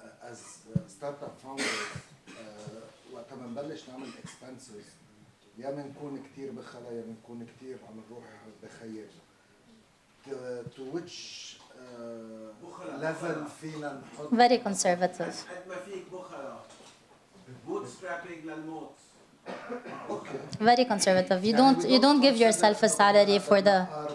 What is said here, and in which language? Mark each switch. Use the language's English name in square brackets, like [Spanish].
[English] As startup founders, [Arabic] وقت ما نبلش نعمل expenses يا بنكون كتير بخلا يا بنكون كتير عم نروح بخير. [English] To which level [Arabic] فينا نحط [English] Very conservative. [Arabic] قد ما فيك بخلا bootstrapping للموت. [English] Very conservative. You don't give yourself a salary for the.